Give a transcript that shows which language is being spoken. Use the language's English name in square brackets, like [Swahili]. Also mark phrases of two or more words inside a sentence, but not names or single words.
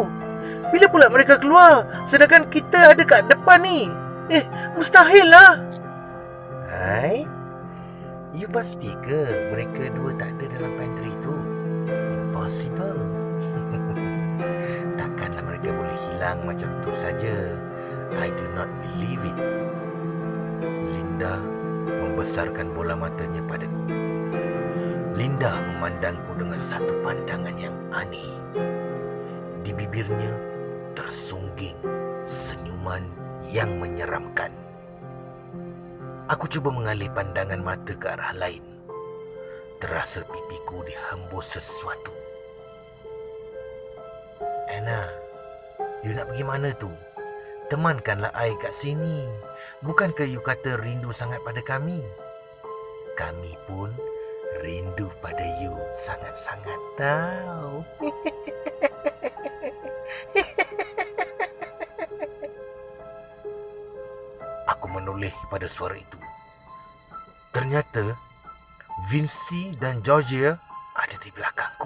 [Malay] Bila pula mereka keluar, sedangkan kita ada kat depan ni? Mustahil lah. Hai, you pasti ke mereka dua tak ada dalam pantry tu? [English] Impossible. [Malay] Takkanlah mereka boleh hilang macam tu saja. [English] I do not believe it. [Malay] Linda membesarkan bola matanya padaku. Linda memandangku dengan satu pandangan yang aneh. Di bibirnya tersungging senyuman yang menyeramkan. Aku cuba mengalih pandangan mata ke arah lain. Terasa pipiku dihembus sesuatu. Anna, you nak pergi mana tu? Temankanlah I kat sini. Bukankah you kata rindu sangat pada kami? Kami pun rindu pada you sangat-sangat tau. Aku menoleh pada suara itu. Ternyata Vinci dan Georgia ada di belakangku.